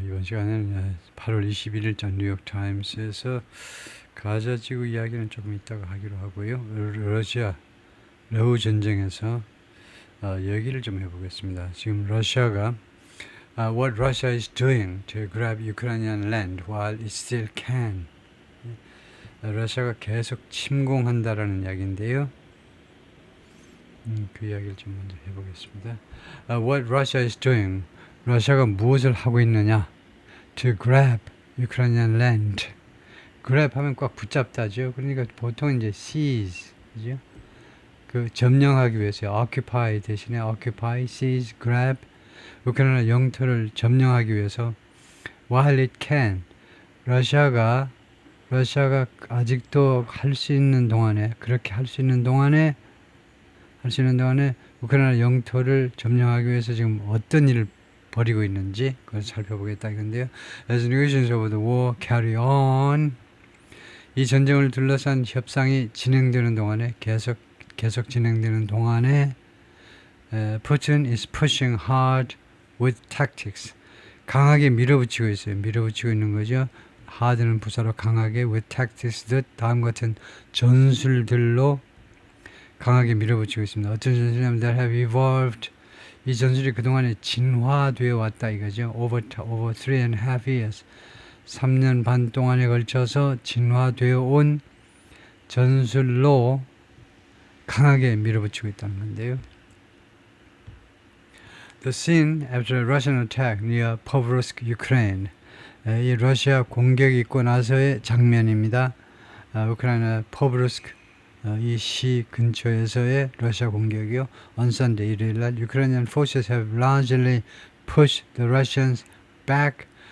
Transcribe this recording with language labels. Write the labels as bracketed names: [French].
[Korean] 이번 시간에는 8월 21일자 뉴욕타임스에서 가자지구 이야기는 조금 이따가 하기로 하고요. 러시아 러우 전쟁에서 얘기를 좀 해보겠습니다. 지금 러시아가 [English] what Russia is doing to grab Ukrainian land while it still can. [Korean] 러시아가 계속 침공한다라는 이야기인데요. 그 이야기를 좀 먼저 해보겠습니다. [English] What Russia is doing. [Korean] 러시아가 무엇을 하고 있느냐? [English] To grab Ukrainian land. [Korean] grab 하면 꽉 붙잡다죠. 그러니까 보통 이제 seize, 그죠? 그 점령하기 위해서 occupy 대신에 occupy, seize, grab. 우크라이나 영토를 점령하기 위해서 [English] while it can. [Korean] 러시아가 아직도 할 수 있는 동안에 그렇게 할 수 있는 동안에 우크라이나 영토를 점령하기 위해서 지금 어떤 일을 벌이고 있는지 그걸 살펴보겠다 이건데요. [English] As negotiations over the war carry on, [Korean] 이 전쟁을 둘러싼 협상이 진행되는 동안에 [English] 계속 진행되는 동안에 Putin is pushing hard with tactics. [Korean] 강하게 밀어붙이고 있어요. 밀어붙이고 있는 거죠. hard는 부사로 강하게, [English] with tactics [Korean] 듯 다음 같은 전술들로 강하게 밀어붙이고 있습니다. [English] 어떤 전술이냐면 that have evolved. [Korean] 이 전술이 그동안에 진화되어 왔다 이거죠. [English] over 3.5 years. [Korean] 3년 반 동안에 걸쳐서 진화되어 온 전술로 강하게 밀어붙이고 있다는 건데요. [English] The scene after a Russian attack near Pokrovsk, Ukraine. [Korean] 이 러시아 공격이 있고 나서의 장면입니다. 우크라이나 포브로스크 이 시 근처에서의 러시아 공격이요. [English] On Sunday, [Korean] 일요일날 [English] Ukrainian forces have largely pushed the Russians back.